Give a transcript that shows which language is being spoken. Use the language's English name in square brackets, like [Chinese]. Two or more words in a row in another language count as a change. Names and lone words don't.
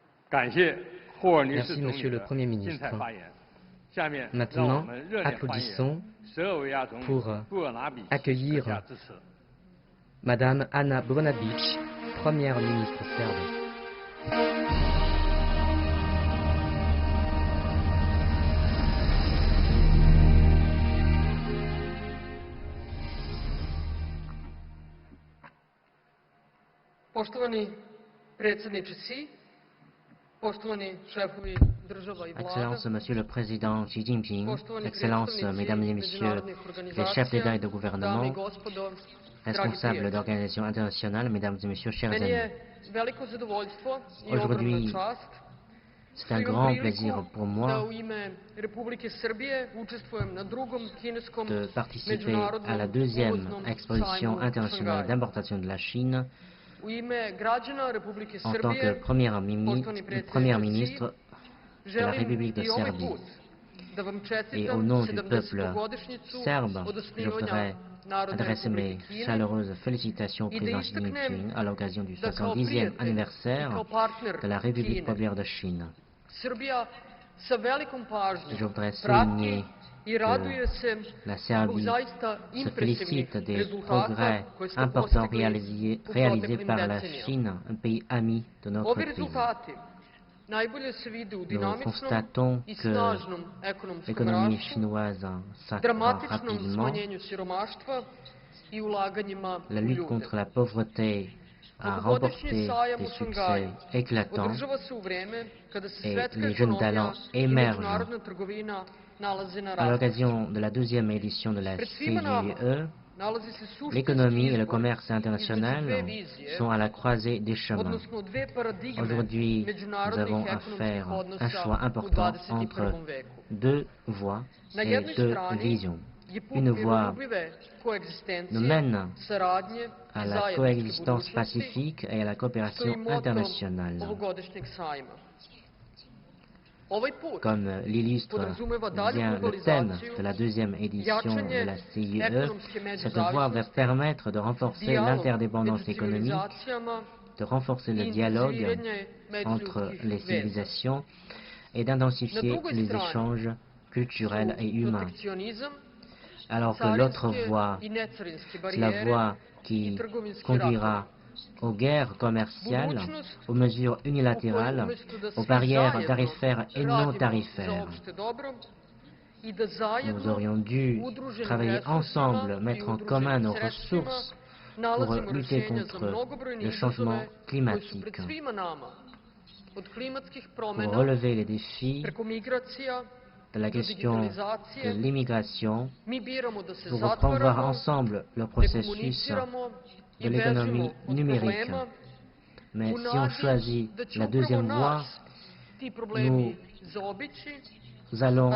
[French] Merci, Monsieur le Premier ministre. Maintenant, applaudissons pour accueillir Madame Ana Brnabić, Première ministre serbe. [Serbian] Poštovani predsjedniče SI, poštovani šefovi država I vlada, [French] Excellence, Monsieur le Président Xi Jinping, Excellences, Mesdames et Messieurs les chefs d'État et de gouvernement, responsables d'organisations internationales, Mesdames et Messieurs, chers [Serbian] meni [French] amis. [Serbian] je veliko zadovoljstvo I [French] Aujourd'hui, [Serbian] ogromna čast [French] c'est un grand plaisir pour [Serbian] da [French] moi [Serbian] u ime Republike Srbije učestvujem na drugom kineskom [French] de participer à [Serbian] međunarodnom [French] la deuxième [Serbian] uvoznom [French] exposition [Serbian] sajmu u [French] internationale [Serbian] Šangaju. [French] d'importation de la Chine. [Serbian] U ime građana Republike [French] En tant que [Serbian] Srbije, poštovani [French] Premier [Serbian] predsjedniče [French] ministre [Serbian] SI, [French] de la [Serbian] želim [French] République de [Serbian] I ovaj [French] Serbie [Serbian] put da vam [French] et [Serbian] čestitam [French] au nom du peuple [Serbian] 70-godišnjicu [French] serbe, [Serbian] od [French] je [Serbian] osnivanja [French] voudrais [Serbian] Narodne [French] adresser mes [Serbian] Republike Kine [French] chaleureuses félicitations au [Serbian] I da [French] président Xi [Serbian] istaknem [French] Jinping à l'occasion du [Serbian] da kao [French] 70e [Serbian] prijatelj I [French] anniversaire [Serbian] kao partner [French] de la République [Serbian] Kine, [French] populaire de Chine. [Serbian] Srbija sa velikom [French] Je [Serbian] pažnjom [French] voudrais [Serbian] prati [French] souligner [Serbian] I raduje se [French] la [Serbian] zbog [French] Serbie [Serbian] zaista [French] se [Serbian] impresivnih [French] félicite des [Serbian] rezultata [French] progrès [Serbian] koje ste [French] importants [Serbian] postigli [French] réalisés [Serbian] u [French] par la [Serbian] proteklim [French] Chine, un pays ami de notre [Serbian] Ovi [French] pays. [Serbian] rezultati najbolje se vide u [French] Nous [Serbian] dinamičnom [French] constatons [Serbian] I [French] que [Serbian] snažnom ekonomskom [French] l'économie [Serbian] rastu, [French] chinoise s'accroît [Serbian] dramatičnom [French] rapidement. [Serbian] smanjenju siromaštva I ulaganjima [French] La [Serbian] u [French] lutte [Serbian] ljude. [French] contre la pauvreté a [Serbian] Ovogodišnji [French] remporté [Serbian] sajam [French] des [Serbian] u [French] succès [Serbian] Šangaju [French] éclatants [Serbian] održava se u vreme kada se [French] et [Serbian] svetska [French] les jeunes [Serbian] ekonomija [French] talents [Serbian] I [French] émergent. [Serbian] međunarodna trgovina nalaze na [French] À [Serbian] rastu. [French] l'occasion de la deuxième édition de la [Serbian] Pred svima nama [French] CGE, [Serbian] nalazi se suštinski [French] l'économie et le [Serbian] izbor [French] commerce [Serbian] između [French] international [Serbian] dve vizije, [French] sont à la croisée des chemins. [Serbian] odnosno dve paradigme [French] Aujourd'hui, nous [Serbian] međunarodnih [French] avons à [Serbian] ekonomskih [French] faire un [Serbian] odnosa [French] choix [Serbian] u [French] important [Serbian] 21. [French] entre [Serbian] veku. [French] deux voies [Serbian] Na [French] et [Serbian] jednoj [French] deux [Serbian] strani [French] visions. [Serbian] je put [French] Une voie [Serbian] miroljubive koegzistencije, [French] nous mène [Serbian] saradnje [French] à [Serbian] I [French] la [Serbian] zajedničke [French] coexistence [Serbian] budućnosti, [French] pacifique et à la [Serbian] što [French] coopération [Serbian] je moto [French] internationale. [Serbian] ovogodišnjeg sajma. Ovaj put [French] Comme l'illustre [Serbian] podrazumeva dalju [French] bien le thème [Serbian] globalizaciju, [French] de la deuxième édition de la CIE, [Serbian] ekonomske [French] cette voie va [Serbian] međuzavisnosti, [French] permettre de renforcer [Serbian] dijalog [French] l'interdépendance [Serbian] među [French] économique, [Serbian] civilizacijama [French] de renforcer le [Serbian] I [French] dialogue [Serbian] intenziviranje [French] entre [Serbian] međuljudskih [French] les [Serbian] veza. [French] civilisations et d'intensifier [Serbian] Na drugoj [French] les [Serbian] strani [French] échanges culturels et humains. [Serbian] Protekcionizam, [French] Alors que l'autre [Serbian] carinske [French] voie, [Serbian] I necarinske [French] c'est la [Serbian] barijere [French] voie [Serbian] I [French] qui [Serbian] trgovinski [French] conduira [Serbian] ratovi. [French] aux guerres commerciales, [Serbian] Budućnost [French] aux mesures [Serbian] u kojoj [French] unilatérales, [Serbian] umesto da [French] aux [Serbian] svi [French] barrières [Serbian] zajedno [French] tarifaires et non [Serbian] radimo za [French] tarifaires. [Serbian] opšte dobro I da [French] Nous [Serbian] zajedno [French] aurions dû [Serbian] udruženim [French] travailler [Serbian] resursima [French] ensemble, [Serbian] I [French] mettre en [Serbian] udruženim [French] commun nos [Serbian] sredstvima [French] ressources pour [Serbian] nalazimo [French] lutter [Serbian] rešenja za [French] contre [Serbian] mnogobrojne [French] le changement [Serbian] izazove koji su [French] climatique, [Serbian] pred svima nama, od klimatskih [French] pour [Serbian] promena, [French] relever les défis [Serbian] preko migracija, [French] de la [Serbian] do [French] question de [Serbian] digitalizacije. [French] l'immigration, [Serbian] Mi biramo da se [French] pour reprendre [Serbian] zatvaramo, [French] ensemble le [Serbian] ne [French] processus [Serbian] komuniciramo [French] de [Serbian] I [French] l'économie [Serbian] bežimo od [French] numérique. [Serbian] problema, [French] Mais [Serbian] u [French] si on [Serbian] nadi [French] choisit [Serbian] da će [French] la [Serbian] upravo [French] deuxième voie, [Serbian] nas ti problemi zaobići, [French] nous allons